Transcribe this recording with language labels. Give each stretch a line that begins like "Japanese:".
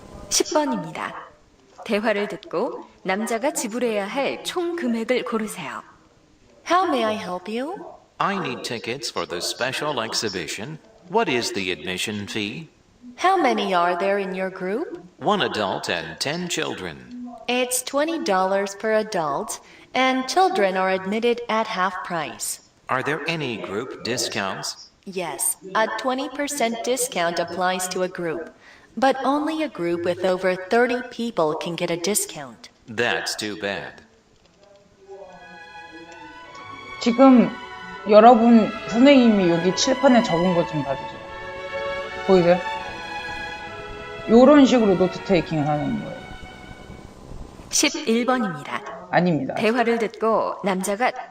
Korean: (10번입니다) 대화를 듣고 남자가 지불해야 할 총 금액을 고르세요.
English: How may I help you? I need tickets for the special exhibition. What is the admission fee? How many are there in your group? 1 adult and 10 children. It's $20 per adult, and children are admitted at half price. Are there any group discounts? Yes, a 20% discount applies to a group, but only a group with over 30 people can get a discount. That's too bad.
Korean: 지금 여러분 선생님이 여기 칠판에 적은 것 좀 봐주세요. 보이세요? 요런 식으로 노트 테이킹을 하는 거예요. 11번입니다. 아닙니다. 대화를 듣고 남자가